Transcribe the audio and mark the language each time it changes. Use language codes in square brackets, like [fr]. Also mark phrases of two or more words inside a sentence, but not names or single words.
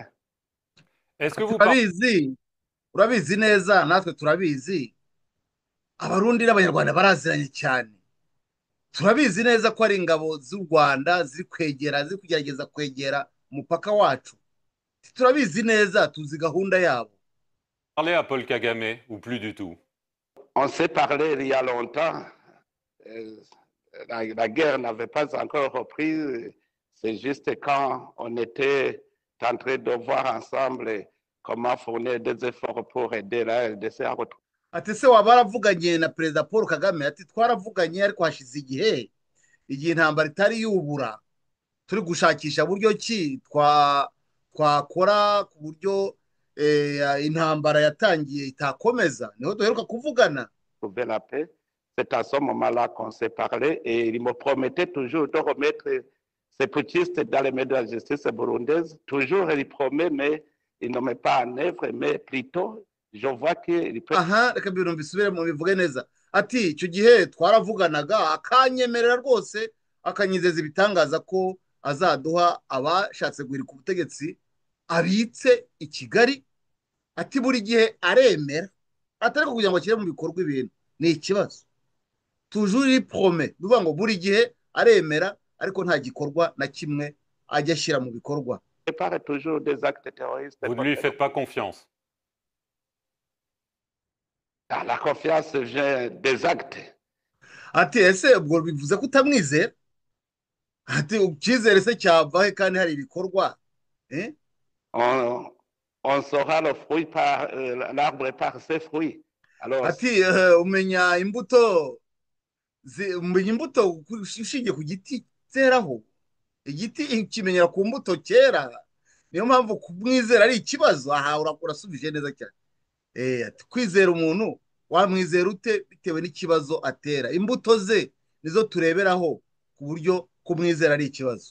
[fr] Est-ce que vous [rw] urabizi neza, natwe turabizi, abarundi n'abanyarwanda baraziranye cyane. Turabizi neza ko ari ingabo z'u Rwanda ziri kugerageza kwegera umupaka wacu. Turabizi neza, tuzi gahunda yabo. [fr] Parlez à Paul Kagame ou plus du tout? On s'est parlé il y a longtemps. La guerre n'avait pas encore repris. C'est juste quand on était en train de voir ensemble comment fournir des efforts pour aider la RDC à retrouver. [rw] Ati se waba waravuganye na Perezida Paul Kagame? Ati twaravuganye ariko hashize igihe intambara itari yubura, turi gushakisha buryo ki twakora ku buryo intambara yatangiye itakomeza. Niho duheruka kuvugana. [fr] La paix, C'est à ce moment-là qu'on s'est parlé et il me promettait toujours de remettre ces putschistes dans les mains de la justice burundaise. Toujours, il promet, mais il ne met pas en œuvre, mais plutôt, je vois qu'il peut... [rw] aha reka mbibona mbisubire mu bivuge neza ati icyo gihe twaravuganaga akanyemerera rwose akanyizeza ibitangaza ko azaduha abashatse guhirika ubutegetsi abitse i Kigali ati buri gihe aremera atari kugira ngo ashyire mu bikorwa ibintu ni ikibazo tujuri prome bivuga ngo buri gihe aremera ariko nta gikorwa na kimwe ajya ashyira mu bikorwa. [fr] toujours des actes terroristes. Vous ne lui faites pas confiance? La confiance vient des actes. [rw] ati ese ubwo bivuze ko utamwizera ati icyizere se cyavahe kandi hari ibikorwa [fr] On saura le fruit par l'arbre par ses fruits. Alors, [rw] ati umenya imbuto ushingiye ku giti zeraho igiti kimenyera ku mbuto kera niyo mpamvu kumwizera ari ikibazo aha urasubije neza cyane ati kwizera umuntu wamwizera ute bitewe n'ikibazo atera imbuto ze nizo tureberaho ku buryo kumwizera ari ikibazo.